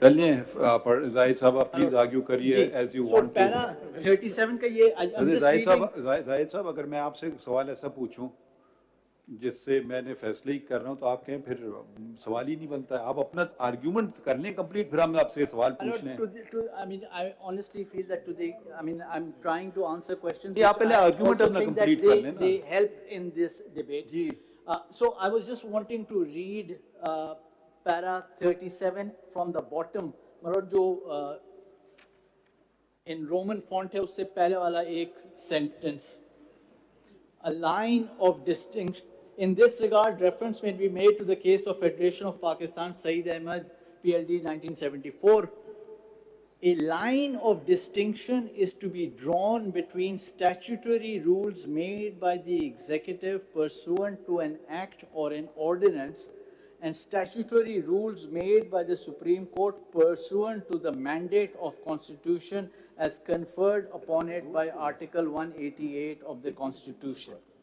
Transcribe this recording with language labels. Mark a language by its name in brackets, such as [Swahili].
[Hindi] चलिए जाहिद साहब please argue करिए [English] as you want to. Para 37 [Hindi] का ये [English] I'm just [Hindi] जाहिद साहब अगर मैं आपसे एक सवाल ऐसा पूछूं जिससे मैंने फैसले ही कर रहा हूं तो आप कहें फिर सवाल ही नहीं बनता है, आप अपना आर्गुमेंट कर लें कंप्लीट, फिर हम आपसे सवाल पूछ लें. [English] I mean, I honestly feel that today, I mean, I'm trying to answer questions. [Hindi] ये आप पहले आर्गुमेंट अपना कंप्लीट कर लें ना. [English] They help in this debate. [Hindi] Ji. [English] So I was just wanting to read para 37 from the bottom. [Hindi] मतलब जो [English] in Roman font [Hindi] है उससे पहले वाला एक sentence. [English] A line of distinction. In this regard, reference may be made to the case of Federation of Pakistan, Saeed Ahmed, PLD 1974. A line of distinction is to be drawn between statutory rules made by the executive pursuant to an act or an ordinance and statutory rules made by the Supreme Court pursuant to the mandate of Constitution as conferred upon it by Article 188 of the Constitution.